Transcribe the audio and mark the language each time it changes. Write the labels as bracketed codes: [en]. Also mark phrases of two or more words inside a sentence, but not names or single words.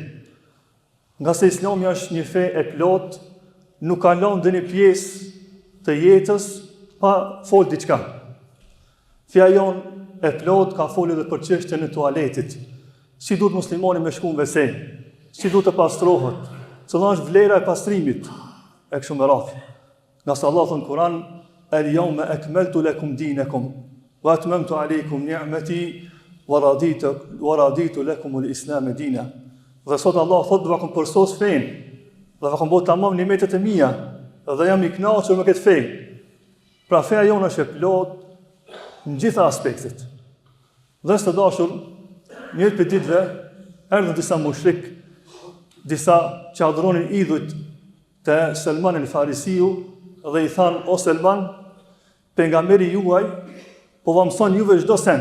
[sq] Nga se Islami është një fe e plot, nuk ka lënë ndonjë pjesë të jetës pa fol diçka. Feja jonë e plot ka folur edhe për çështjen e tualetit. Si duhet muslimani me shku në WC, si duhet të pastrohet, cila është vlera e pastrimit, e kështu me radhë. Nga se Allah thënë Kur'an, [ar] "اليوم أكملت لكم دينكم وأتممت عليكم نعمتي ورضيت لكم الإسلام دينا." [sq] Dhe sot Allah thotë, "Do kam përsos fen, dhe do kam bërë tamam nimetet e mia, dhe jam i kënaqur me këtë fe." Pra feja jonë është e plot në gjitha aspektet. Dhe të dashur, njëtë për ditëve, erdhën disa mushrik, disa që adhuronin idhujt të Selman el Farisiu, dhe i thanë, "O Selman, pejgamberi juaj po va mëson juve çdo sent.